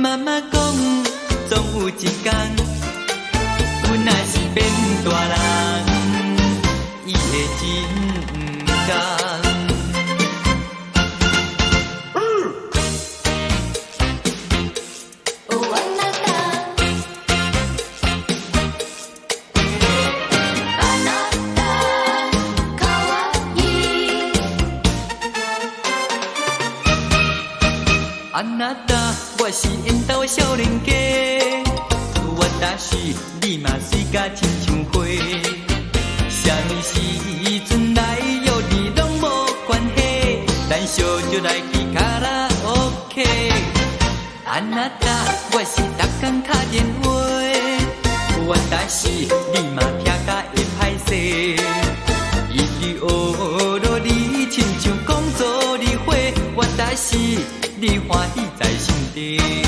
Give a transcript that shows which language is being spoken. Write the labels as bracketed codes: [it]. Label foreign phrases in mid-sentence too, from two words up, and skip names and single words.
[nan] 妈妈讲，总有一天，阮若是变大人，伊会真甘。哦， [ja] あなた、あなた、可愛い。あなた， [nan] 我是缘投的少年家，私你嘛水甲亲像花，啥物时阵来约你拢无关系，咱小就来去卡拉 OK。 [ja] あなた， [nan] 我是逐工打电话，私你嘛听甲会歹势，一句学落你亲像讲做你花，私你欢喜在心底。